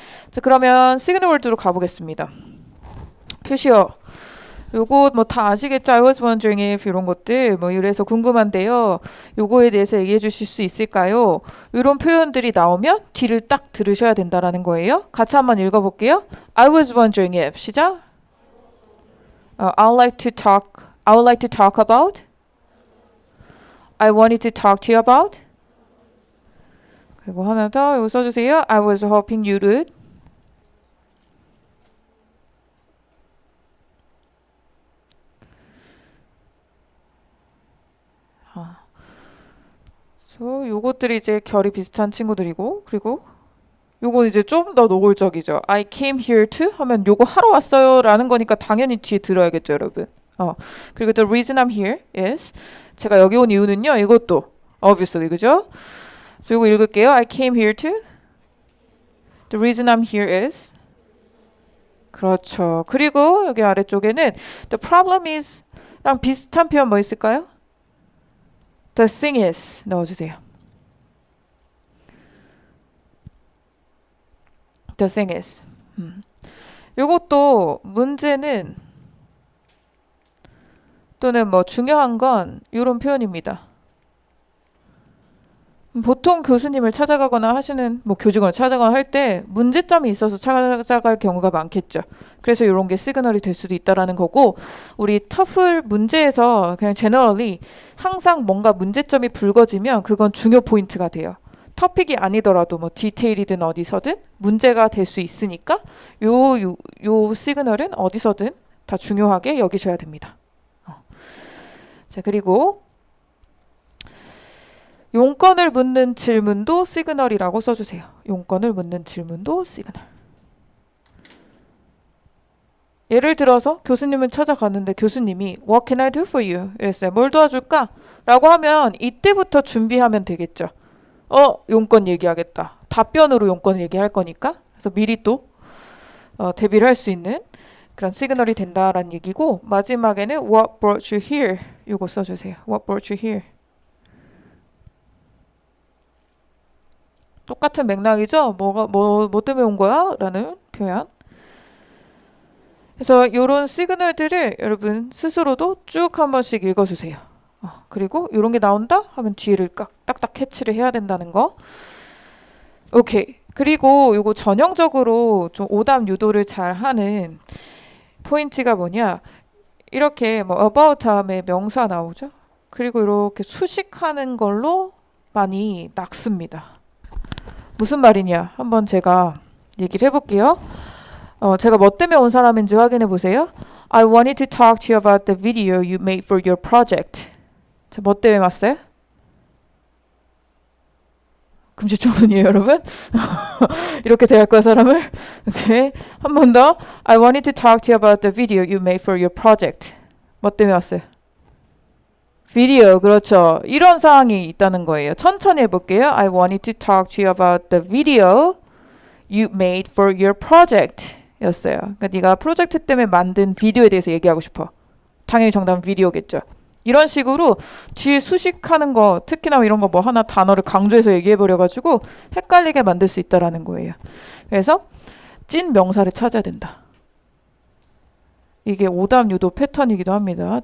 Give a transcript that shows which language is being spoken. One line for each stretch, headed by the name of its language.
Korean: 자, 그러면 시그널 월드로 가보겠습니다. 표시어. 요거 뭐 다 아시겠죠?
English: I was wondering if
Korean: 이런 것들 뭐 이래서 궁금한데요. 요거에 대해서 얘기해 주실 수 있을까요? 이런 표현들이 나오면 뒤를 딱 들으셔야 된다라는 거예요. 같이 한번 읽어볼게요.
English: I was wondering if
Korean: 시작.
English: I would like to talk about. I wanted to talk to you about.
Korean: 그리고 하나 더 이거 써주세요.
English: I was hoping you would.
Korean: 요것들이 이제 결이 비슷한 친구들이고, 그리고 요건 이제 좀 더 노골적이죠.
English: I came here to
Korean: 하면 요거 하러 왔어요 라는 거니까 당연히 뒤에 들어야겠죠, 여러분.
English: 그리고 the reason I'm here is
Korean: 제가 여기 온 이유는요. 이것도
English: obviously,
Korean: 그죠? 그래서 요거 읽을게요.
English: I came here to the reason I'm here is
Korean: 그렇죠. 그리고 여기 아래쪽에는
English: the problem is
Korean: 랑 비슷한 표현 뭐 있을까요?
English: The thing is
Korean: 넣어주세요.
English: The thing is.
Korean: 요것도 문제는 또는 뭐 중요한 건 이런 표현입니다. 보통 교수님을 찾아가거나 하시는 뭐 교직원을 찾아가거나 할 때 문제점이 있어서 찾아갈 경우가 많겠죠. 그래서 이런 게 시그널이 될 수도 있다라는 거고, 우리 터플 문제에서 그냥 제너럴리 항상 뭔가 문제점이 불거지면 그건 중요 포인트가 돼요. 토픽이 아니더라도 뭐 디테일이든 어디서든 문제가 될 수 있으니까 요 시그널은 어디서든 다 중요하게 여기셔야 됩니다. 자, 그리고 용건을 묻는 질문도 시그널이라고 써주세요. 용건을 묻는 질문도 시그널. 예를 들어서 교수님을 찾아갔는데 교수님이
English: What can I do for you?
Korean: 이랬어요. 뭘 도와줄까? 라고 하면 이때부터 준비하면 되겠죠. 용건 얘기하겠다. 답변으로 용건을 얘기할 거니까. 그래서 미리 또 대비를 할 수 있는 그런 시그널이 된다라는 얘기고 마지막에는
English: what brought you here
Korean: 요거 써주세요.
English: what brought you here.
Korean: 똑같은 맥락이죠. 뭐 때문에 온 거야? 라는 표현. 그래서 이런 시그널들을 여러분 스스로도 쭉 한 번씩 읽어주세요. 그리고 이런 게 나온다? 하면 뒤를 딱딱 캐치를 해야 된다는 거. 오케이. 그리고 이거 전형적으로 좀 오답 유도를 잘 하는 포인트가 뭐냐? 이렇게 뭐 about 다음에 명사 나오죠? 그리고 이렇게 수식하는 걸로 많이 낚습니다. 무슨 말이냐? 한번 제가 얘기를 해볼게요. 제가 뭐 때문에 온 사람인지 확인해 보세요.
English: I wanted to talk to you about the video you made for your project.
Korean: 자, 뭐 때문에 왔어요? 금시초문이에요, 여러분. 이렇게 대할 거야, 사람을. 오케이. 한 번 더.
English: I wanted to talk to you about the video you made for your project.
Korean: 뭐 때문에 왔어요? 비디오, 그렇죠. 이런 사항이 있다는 거예요. 천천히 해볼게요.
English: I wanted to talk to you about the video you made for your project
Korean: 였어요. 그러니까 네가 프로젝트 때문에 만든 비디오에 대해서 얘기하고 싶어. 당연히 정답은 비디오겠죠. 이런 식으로 뒤에 수식하는 거, 특히나 이런 거 뭐 하나 단어를 강조해서 얘기해버려가지고 헷갈리게 만들 수 있다라는 거예요. 그래서 찐 명사를 찾아야 된다. 이게 오답 유도 패턴이기도 합니다.